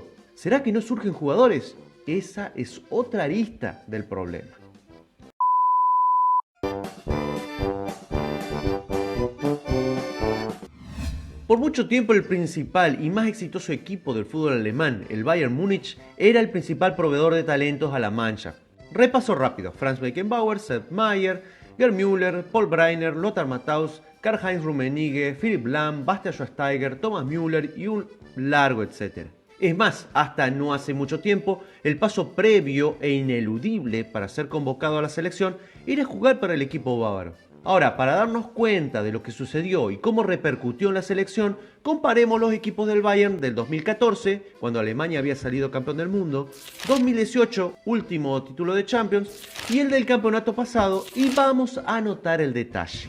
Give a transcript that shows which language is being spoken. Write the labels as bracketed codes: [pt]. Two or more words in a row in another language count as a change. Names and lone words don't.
[es] ¿Será que no surgen jugadores? Esa es otra arista del problema. Por mucho tiempo el principal y más exitoso equipo del fútbol alemán, el Bayern Múnich, era el principal proveedor de talentos a la Mannschaft. Repaso rápido: Franz Beckenbauer, Sepp Maier, Gerd Müller, Paul Breitner, Lothar Matthaus, Karl-Heinz Rummenigge, Philipp Lahm, Bastian Schweinsteiger, Thomas Müller y un largo etcétera. Es más, hasta no hace mucho tiempo, el paso previo e ineludible para ser convocado a la selección era jugar para el equipo bávaro. Ahora, para darnos cuenta de lo que sucedió y cómo repercutió en la selección, comparemos los equipos del Bayern del 2014, cuando Alemania había salido campeón del mundo, 2018, último título de Champions, y el del campeonato pasado, y vamos a notar el detalle.